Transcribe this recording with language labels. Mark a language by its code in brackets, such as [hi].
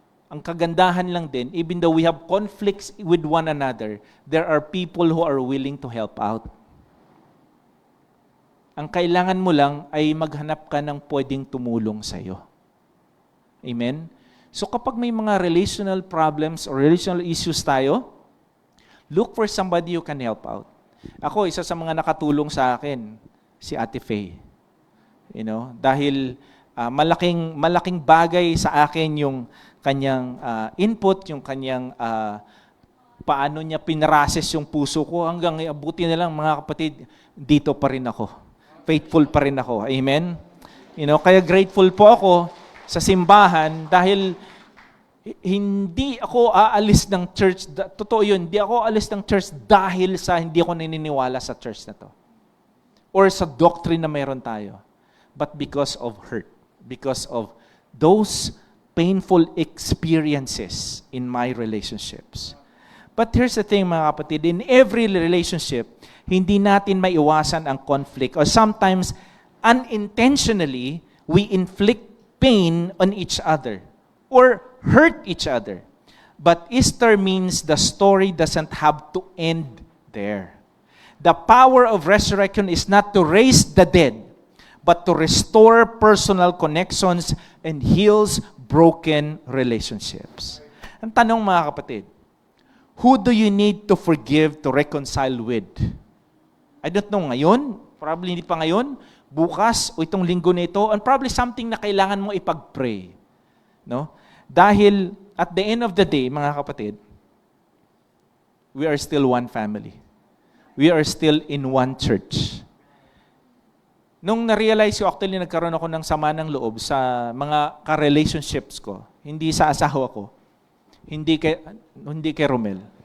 [tl] Ang kagandahan lang din, [en] even though we have conflicts with one another, there are people who are willing to help out. [tl] Ang kailangan mo lang ay maghanap ka ng pwedeng tumulong sa'yo. Amen? So kapag may mga [en] relational problems or relational issues tayo, look for somebody who can help out. [tl] Ako, isa sa mga nakatulong sa akin, si Ate Faye. Dahil malaking bagay sa akin yung kanyang input, yung kanyang paano niya pinrases yung puso ko hanggang abuti na lang mga kapatid, dito pa rin ako. Faithful pa rin ako. Amen? Kaya grateful po ako sa simbahan dahil hindi ako aalis ng church. Totoo yun, hindi ako aalis ng church dahil sa hindi ako naniniwala sa church na to. [en] Or sa doctrine [tl] na meron tayo. [en] But because of hurt. Because of those painful experiences in my relationships. But here's the thing, [tl] mga kapatid, [en] in every relationship, [tl] hindi natin maiwasan ang [en] conflict. Or sometimes, unintentionally, we inflict pain on each other or hurt each other. But Easter means the story doesn't have to end there. The power of resurrection is not to raise the dead, but to restore personal connections and heals broken relationships. [tl] Ang tanong, mga kapatid, [en] who do you need to forgive to reconcile with? I don't know [tl] ngayon, probably hindi pa ngayon, bukas o itong linggo na ito, [en] and probably something [tl] na kailangan mo ipag-pray. [en] Dahil at the end of the day, [tl] mga kapatid, [en] we are still one family. We are still in one church. [tl] Nung na-realize ko, actually nagkaroon ako ng sama ng loob sa mga ka-relationships ko, hindi sa asawa ko, hindi kay Romel.